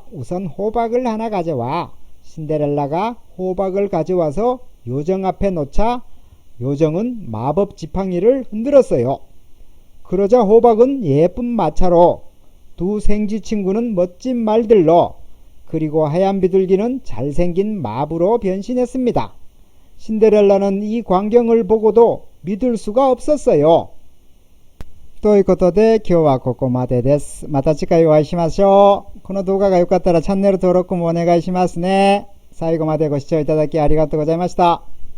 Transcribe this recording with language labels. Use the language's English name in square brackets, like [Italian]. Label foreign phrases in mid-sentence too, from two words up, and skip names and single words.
[Korean] 우선 호박을 하나 가져와. 신데렐라가 호박을 가져와서 요정 앞에 놓자 요정은 마법 지팡이를 흔들었어요. 그러자 호박은 예쁜 마차로, 두 생쥐 친구는 멋진 말들로, 그리고 하얀 비둘기는 잘생긴 마부로 변신했습니다. 신데렐라는 이 광경을 보고도 믿을 수가 없었어요. [Japanese] ということで今日はここまでです。また次回お会いしましょう。この動画が良かったらチャンネル登録もお願いしますね。最後までご視聴いただきありがとうございました。